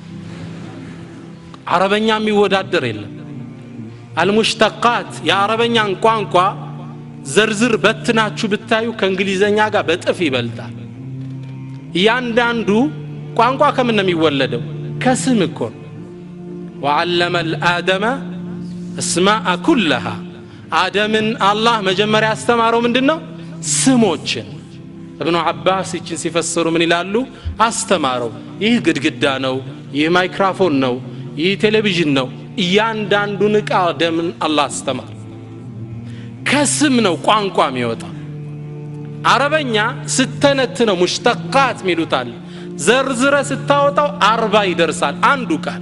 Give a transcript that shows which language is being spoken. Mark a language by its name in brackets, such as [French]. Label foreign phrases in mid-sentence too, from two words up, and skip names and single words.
[Amharic] አረበኛ የሚወዳደር የለም አልሙሽተቃት የአረበኛን ቋንቋ ዘርዝር በትናችሁ ብታዩ ከእንግሊዘኛ ጋር በጥፍ ይበልጣል ያንዳንዱ ቋንቋ ከምን ነው የሚወለደው ከስም እኮ [Arabic] وعلم الآدم اسماء كلها [Amharic] آدمን አላህ መጀመሪያ ያስተማረው ምንድነው ስሞችን ابن عباس ይችን ሲፈስሩ ምን ይላሉ አስተማረው ይህ ግድግዳ ነው ይህ ማይክሮፎን ነው ይህ ቴሌቪዥን ነው ያንዳንዱን ዕቃ አደምን አላህ አስተማረ ከስም ነው ቋንቋ የሚወጣ አረበኛ ስተነትነው ሙሽተቃት ሚሉታል ዘርዝረ ስታወጣው 40 ይደርሳል አንዱ ቃል